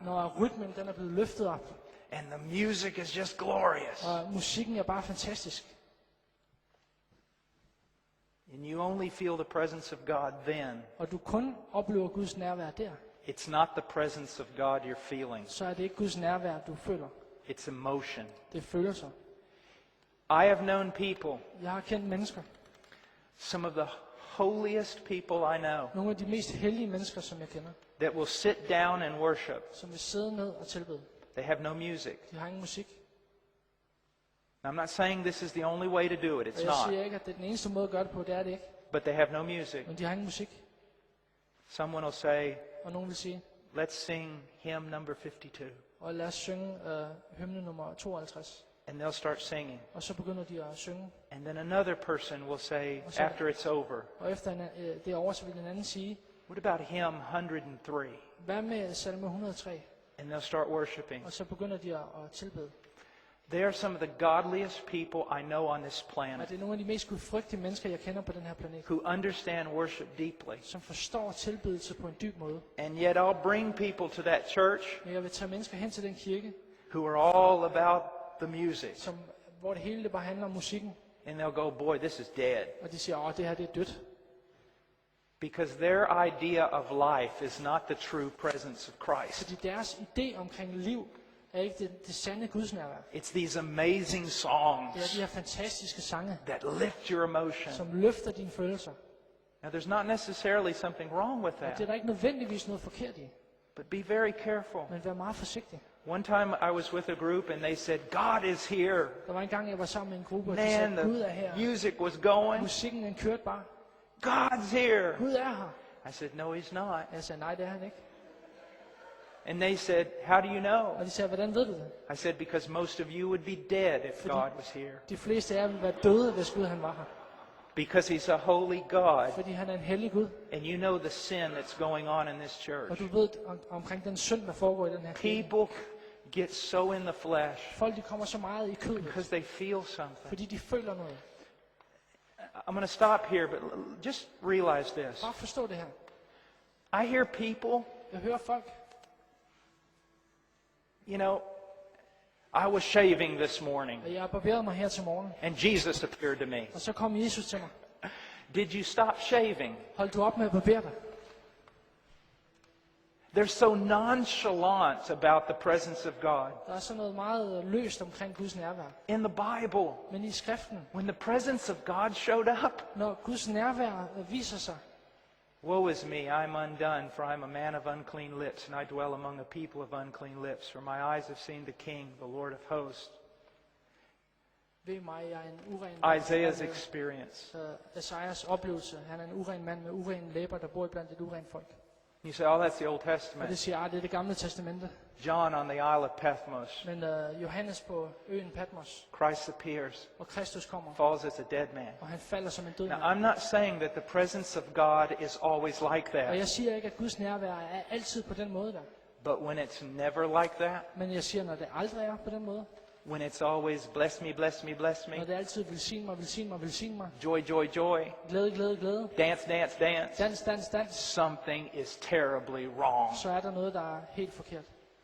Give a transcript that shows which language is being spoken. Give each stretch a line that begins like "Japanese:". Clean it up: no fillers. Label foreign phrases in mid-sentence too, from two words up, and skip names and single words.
Danish: når rytmen den er blevet løftet op,
English: and the music is just glorious,
Danish: og musikken er bare fantastisk,
English: and you only feel the presence of God then,
Danish: og du kun oplever Guds nærvær der,
English: it's not the presence of God you're feeling,
Danish: så er det ikke Guds nærvær, du føler.
English: it's emotion.
Danish: Det er følelser.
English: I have known people,
Danish: Jeg har kendt mennesker,
English: some of the holiest people I know,
Danish: nogle af de mest hellige mennesker, som jeg kender,
English: that will sit down and worship.
Danish: som vil sidde ned og tilbede.
English: They have no music.
Danish: De har ingen musik.
English: I'm not saying this is the only way to do it. It's
Danish: Og jeg
English: not.
Danish: siger ikke, at det er den eneste måde at gøre det på, det er det ikke.
English: But they have no music.
Danish: Men de har ingen musik.
English: Someone will say,
Danish: Og nogen vil sige,
English: let's sing hymn number 52.
Danish: og lad os synge hymne nummer 52.
English: And they'll start singing.
Danish: Og så begynder de at synge.
English: And then another person will say,
Danish: Og så-
English: after it's over,
Danish: Og efter det er over, så vil den anden sige,
English: what about hymn 103?
Danish: hvad med salme 103?
English: And they'll start worshiping.
Danish: Og så begynder de at tilbede.
English: They are some of the godliest people I know on this
Danish: Og
English: planet
Danish: det er nogle af de mest gudfrygtige mennesker, jeg kender på den her planet.
English: who understand worship deeply.
Danish: Som forstår tilbedelse på en dyb måde.
English: And yet I'll bring people to that church
Danish: Men jeg vil tage mennesker hen til den kirke,
English: who are all about the music.
Danish: hvor det hele det bare handler om musikken.
English: And they'll go, boy, this is dead.
Danish: Og de siger, det her det er dødt.
English: Because their idea of life is not the true presence of Christ.
Danish: Fordi deres idé omkring liv er ikke det sande gudsnærvær.
English: It's these amazing
Danish: Det er
English: songs
Danish: de her fantastiske sange,
English: that lift your emotion.
Danish: som løfter dine følelser.
English: Now, there's not necessarily something wrong with
Danish: Og det er
English: that,
Danish: der ikke nødvendigvis noget forkert i.
English: but be very careful.
Danish: Men vær meget forsigtig.
English: One time I was with a group and they said, God is here.
Danish: Der var en gang, jeg var sammen med en gruppe, og de
English: Man,
Danish: sagde, Gud er
English: the
Danish: her.
English: music was going.
Danish: Musikken den kørte bare.
English: God's here.
Danish: Gud er her.
English: I said, no, he's not.
Danish: Jeg sagde, nej, det er han ikke.
English: And they said, how do you know?
Danish: Og de sagde, hvordan ved du det?
English: I said, because most of you would be dead if God was here.
Danish: De fleste af jer ville være døde, hvis Gud han var her.
English: Because he's a holy God.
Danish: Fordi han er en hellig Gud.
English: And you know the sin that's going on in this
Danish: Og
English: church.
Danish: du ved omkring den synd, der foregår i den her kirke.
English: People get so in the flesh
Danish: Folk de kommer så meget i kødet,
English: because they feel something.
Danish: fordi de føler noget.
English: I'm going to stop here, but just realize this.
Danish: Bare forstå det her.
English: I hear people,
Danish: Jeg hører folk,
English: you know, I was shaving this morning
Danish: og jeg har barberet mig her til morgen.
English: and Jesus appeared to me.
Danish: Og så kom Jesus til mig.
English: Did you stop shaving?
Danish: Hold du op med at barbere dig.
English: They're so nonchalant about the presence of God.
Danish: Der er sådan noget meget løst omkring Guds nærvær.
English: In the Bible,
Danish: Men i skriften,
English: when the presence of God showed up,
Danish: når Guds nærvær viser sig,
English: woe is me, I'm undone, for I'm a man of unclean lips, and I dwell among a people of unclean lips. For my eyes have seen the King, the Lord of hosts.
Danish: ved mig, jeg er en uren mand.
English: Isaiah's experience.
Danish: Esajas oplevelse. Han er en uren mand med urene læber, der bor blandt et urent folk.
English: You say, oh, that's the Old
Danish: Og
English: Testament.
Danish: det siger, det er det gamle testamente.
English: John on the Isle of Patmos.
Danish: Men Johannes på øen Patmos,
English: Christ appears,
Danish: og Kristus kommer,
English: falls as a dead man.
Danish: og han falder som en død
English: Now,
Danish: mand.
English: I'm not saying that the presence of God is always like
Danish: Og
English: that,
Danish: jeg siger ikke, at Guds nærvær er altid på den måde der.
English: but when it's never like that,
Danish: Men jeg siger, når det aldrig er på den måde,
English: when it's always bless me, bless me, bless
Danish: når
English: me,
Danish: det altid velsign mig, velsign mig, velsign mig,
English: joy, joy, joy,
Danish: glæde, glæde, glæde,
English: dance, dance, dance,
Danish: dans, dans, dans,
English: something is terribly wrong.
Danish: så er der noget, der er helt forkert.